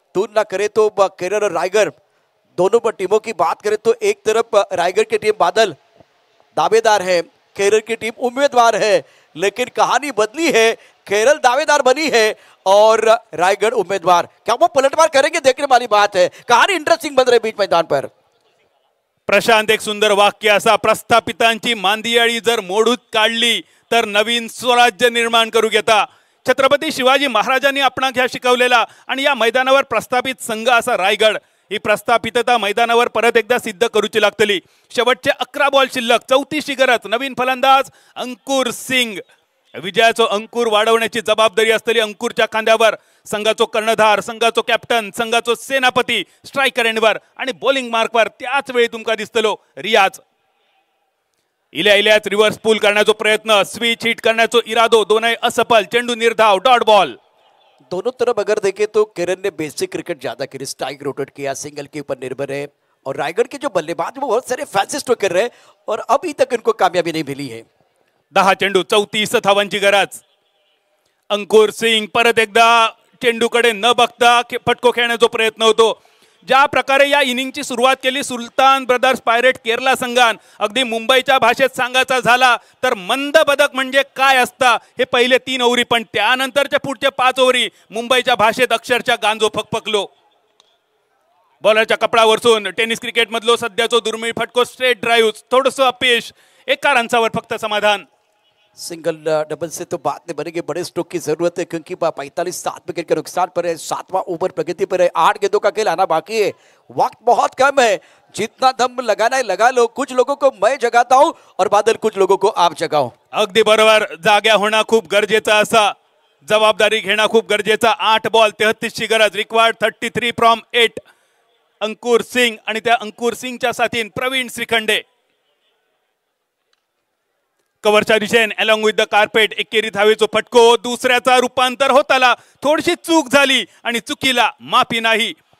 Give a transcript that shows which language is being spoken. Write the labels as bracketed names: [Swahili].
[Hindi] तुलना करे तो केरल और रायगढ़ दोनों पर टीमों की बात करें तो एक तरफ रायगढ़ की टीम बादल दावेदार है, केरल की टीम उम्मीदवार है, लेकिन कहानी बदली है। केरल दावेदार बनी है और रायगढ़ उम्मीदवार। क्या वो पलटवार करेंगे, देखने वाली बात है। कहानी इंटरेस्टिंग बन रही बीच मैदान पर। [Marathi] प्रशांत, एक सुंदर वाक्य असा, प्रस्थापितांची मांदियाळी जर मोडूत काढली तर नवीन स्वराज्य निर्माण करू घेता। छत्रपती शिवाजी महाराजांनी आपणाक ह्या शिकवलेला आणि या मैदानावर प्रस्थापित संघ असा रायगड, ही प्रस्थापितता मैदानावर परत एकदा सिद्ध करूची लागतली। शेवटचे 11 बॉल शिल्लक, 34 गरज। नवीन फलंदाज अंकुर सिंग, विजयाचो अंकुर वाढवण्याची जबाबदारी असलेली अंकुरच्या खांद्यावर। संघाचो कर्णधार, संघाचो कॅप्टन, संघाचो सेनापती स्ट्रायकर एंडवर आणि बॉलिंग मार्कवर त्याच वेळी तुमका दिसतलो रियाज। इल्याच रिव्हर्स पूल करण्याचा प्रयत्न, स्विच हिट करण्याचा इरादो, दोनही असफल। चेंडू निर्धाव, डॉट बॉल। [Hindi] दोनों तरफ अगर देखें तो केरल ने बेसिक क्रिकेट ज्यादा खेली, स्ट्राइक रोटेट किया, सिंगल के ऊपर निर्भर है। और रायगढ़ के जो बल्लेबाज वो बहुत सारे फैंसी स्ट्रोक कर रहे हैं और अभी तक इनको कामयाबी नहीं मिली है। [Marathi] 10 चेंडू 34 धावांची गरज। अंकुर सिंग परत एकदा चेंडूकडे न बघता फटको खेळण्याचा प्रयत्न होतो। ज्या प्रकारे या इनिंगची सुरुवात केली सुलतान ब्रदर्स पायरेट केरला संघान, अगदी मुंबईच्या भाषेत सांगायचा झाला तर मंद बदक म्हणजे काय असता हे पहिले 3 ओव्हरी, पण त्यानंतरच्या पुढचे 5 ओव्हरी मुंबईच्या भाषेत अक्षरशः गांजो फकफकलो. बॉलरच्या कपडावरसून टेनिस क्रिकेट मधलो सध्याचो दुर्मिळ फटको स्ट्रेट ड्राइव्ह, थोडंसं अपयश, 1 रनवर फक्त समाधान. [Hindi] सिंगल डबल से तो बात नहीं बनेगी, बड़े स्ट्रोक की जरूरत है क्योंकि 45-7 विकेट के नुकसान पर है, 7वां ओवर प्रगति पर है, 8 गेंदों का खेल आना बाकी है, वक्त बहुत कम है, जितना दम लगाना है लगा लो. कुछ लोगों को मैं जगाता हूं और बादल कुछ लोगों को आप जगाओ. [Marathi] अगदी बरोबर, जाग्या होणं खूप गरजेचं, असा जबाबदारी घेणं खूप गरजेचा. 8 बॉल 33 ची गरज, [English] Required 33 from 8. [Marathi] अंकुर सिंग आणि त्या अंकुर सिंगच्या साथीन प्रवीण श्रीखंडे. कव्हरच्या दिशेन [English] along with the carpet [Marathi] एकेरी धावेचो फटको, दुसऱ्याचा रूपांतर होताला, थोडीशी चूक झाली आणि चुकीला माफी नाही.